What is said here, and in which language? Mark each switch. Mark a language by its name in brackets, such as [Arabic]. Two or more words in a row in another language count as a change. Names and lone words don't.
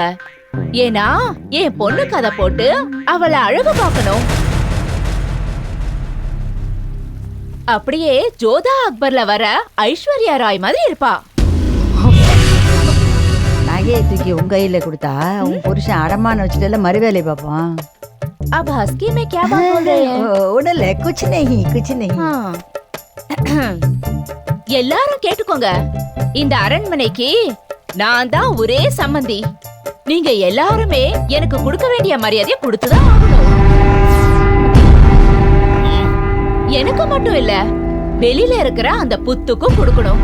[Tamil] ஏன்னா என் பொண்ணுக்கு அதை போட்டு அவளை அழகு பார்க்கணும். அப்படியே ஜோதா அக்பர்ல வர ஐஸ்வர்யா ராய் மாதிரி இருப்பா. நகையை தூக்கி உங்க கையில கொடுத்தா உன் புருஷன் அடமான வச்சுட்டு மறுவேலை பார்ப்பான். [Hindi] अब हस्की में क्या बात बोल रहे हैं? உடல குछ नहीं कुछ नहीं हाँ. [Tamil] எல்லாரும் கேட்டுக்கோங்க. இந்த அரண்மனைக்கு நான் தான் ஒரே சம்மந்தி. நீங்க எல்லாருமே எனக்கு கொடுக்க வேண்டிய மரியாதையை கொடுத்துதான் ஆகணும். எனக்கு மட்டும் இல்ல, வெளியில இருக்கிற அந்த புத்துக்கும் கொடுக்கணும்.